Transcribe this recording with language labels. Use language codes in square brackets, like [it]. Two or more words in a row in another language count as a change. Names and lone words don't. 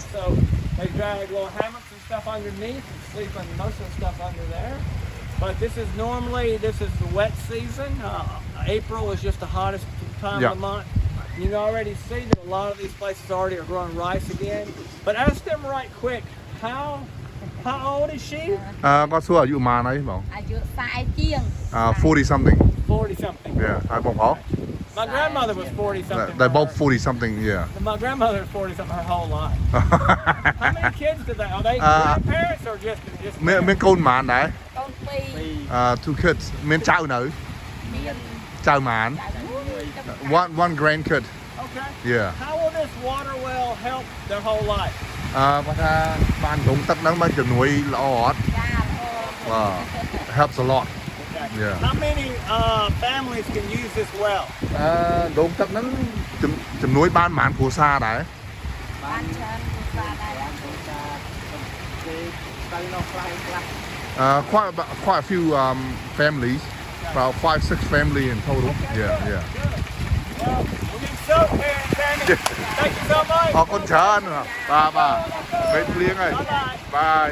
[en] so they drag little hammocks and stuff underneath and sleep in most of the stuff under there. But this is the wet season. April is just the hottest time of the month. You can already see that a lot of these places already are growing rice again. But ask them right quick, how old is she? [km] គាត់សួរអាយុប៉ុន្មានហើយបង អាយុ40ជាង [en] 40 something 40 something. [km] yeah ហើយបងប្រុស [en] My grandmother was 40 something. They're both 40 something yeah My grandmother was 40 something her whole life. How many kids did they? Are they grandparents or just [km] មានកូនប៉ុន្មានដែរ កូន2 [en] two kids [km] មានចៅនៅ មាន ចៅប៉ុន្មាន [en] one grandkid Okay. yeah How will this water well help their whole life? [km] គាត់ថាបានដងទឹកហ្នឹងមកជំនួយល្អអត់ ចាល្អ [en] helps a lot Okay. Yeah. How many families can use this well? [km] ដងទឹកហ្នឹងជំនួយបានប៉ុន្មានគ្រួសារដែរ បានច្រើនគ្រួសារដែរ [en] quite a few families about 5-6 family in total yeah Good. Well, we'll get soaked here in Tammy. Thank you so much. [km] អរគុណច្រើនបាទបាទពេលភ្លៀងហើយ [en] Bye-bye. bye